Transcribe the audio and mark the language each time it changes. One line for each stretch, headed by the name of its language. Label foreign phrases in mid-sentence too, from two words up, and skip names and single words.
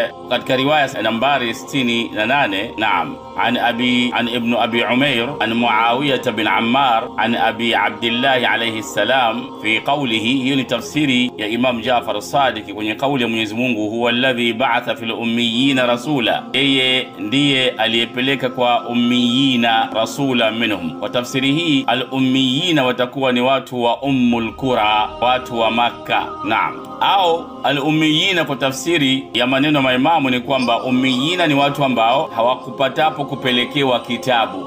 Swahili: katika riwaya nambari 68, naam,
Arabic: عن ابن أبي عمير عن معاوية بن عمار عن أبي عبد الله عليه السلام في قوله. هي تفسيري يا إمام جعفر الصادق
Swahili: kwenye kauli ya Mwenyezi Mungu,
Arabic: هو الذي بعث في الأميين رسولا,
Swahili: yeye ndiye aliyepeleka kwa
Arabic: الأميين رسولا منهم.
Swahili: Kwa tafsiri hii
Arabic: الأميين
Swahili: watakuwa ni watu wa Ummul Qura, watu wa Makka, naam. Au
Arabic: الأميين
Swahili: kwa tafsiri ya maneno maimamu ni kwamba ummiyina ni watu ambao hawakupatapo kupelekewa kitabu.